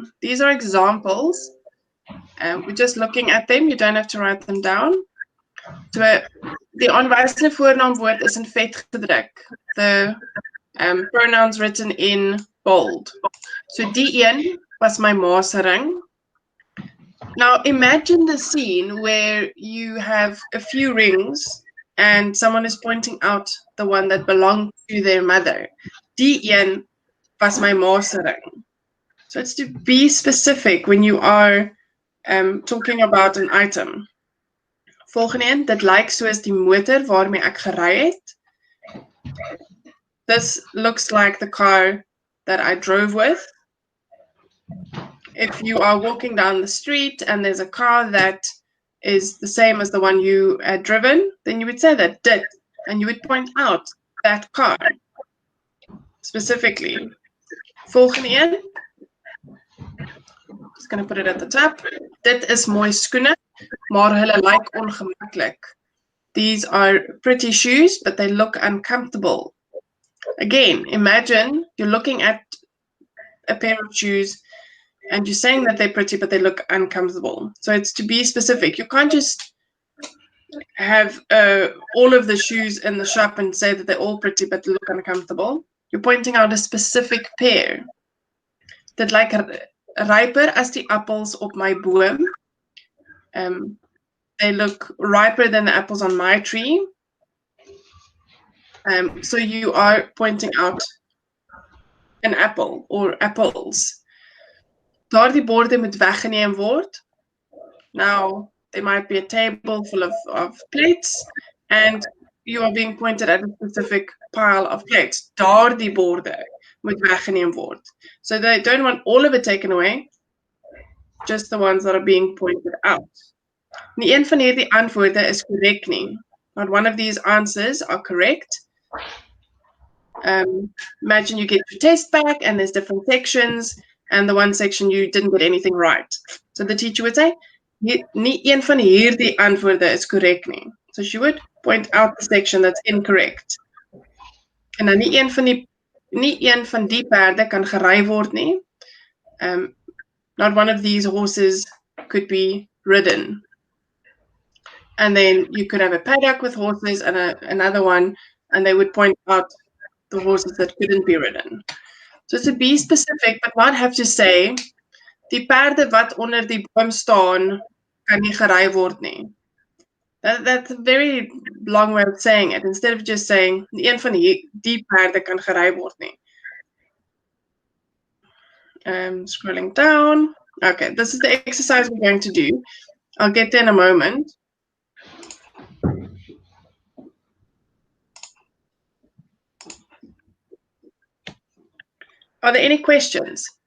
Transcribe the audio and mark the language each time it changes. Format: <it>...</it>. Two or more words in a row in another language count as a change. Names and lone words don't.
<en>These are examples. We're just looking at them. You don't have to write them down. So,</en> <af>die aanwysende voornaamwoord is in vet gedruk.</af> <en>The pronouns written in bold.</en> <af>So die een was my ma se ring.</af> <en>Now imagine the scene where you have a few rings and someone is pointing out the one that belonged to their mother.</en> <af>Die een was my ma se ring.</af> <en>So it's to be specific when you are talking about an item.</en> <af>Volgende een, dit lyk soos die motor waarmee ek gery het.</af> <en>This looks like the car that I drove with. If you are walking down the street and there's a car that is the same as the one you had driven, then you would say that dit, and you would point out that car specifically.</en> <af>Volgende een.</af> <en>Just going to put it at the top.</en> <af>Dit is mooi skoene, maar hulle lyk ongemaklik.</af> <en>These are pretty shoes, but they look uncomfortable. Again, imagine you're looking at a pair of shoes and you're saying that they're pretty, but they look uncomfortable. So it's to be specific. You can't just have all of the shoes in the shop and say that they're all pretty, but they look uncomfortable. You're pointing out a specific pair.</en> <af>Dit lyk riper as die appels op my boom.</af> <en>They look riper than the apples on my tree. So you are pointing out an apple or apples.</en> <af>Daardie borde moet weggeneem word.</af> <en>Now, there might be a table full of plates and you are being pointed at a specific pile of plates.</en> <af>Daardie borde moet weggeneem word.</af> <en>So they don't want all of it taken away, just the ones that are being pointed out.</en> <af>Nie een van hierdie antwoorde is korrek nie.</af> <en>Not one of these answers are correct. Imagine you get your test back and there's different sections, and the one section you didn't get anything right. So the teacher would say,</en> <af>nie een van hierdie antwoorde is korrek nie.</af> <en>So she would point out the section that's incorrect.</en> <af>En dan nie een van die perde kan gery word nie.</af> <en>Not one of these horses could be ridden. And then you could have a paddock with horses and another one, and they would point out the horses that couldn't be ridden. So to be specific, but not have to say,</en> <af>die perde wat onder die boom staan, kan nie gery word nie.</af> <en>That's a very long way of saying it. Instead of just saying,</en> <af>een van die perde kan gery word nie.</af> <en>Scrolling down. Okay, this is the exercise we're going to do. I'll get there in a moment. Are there any questions?</en>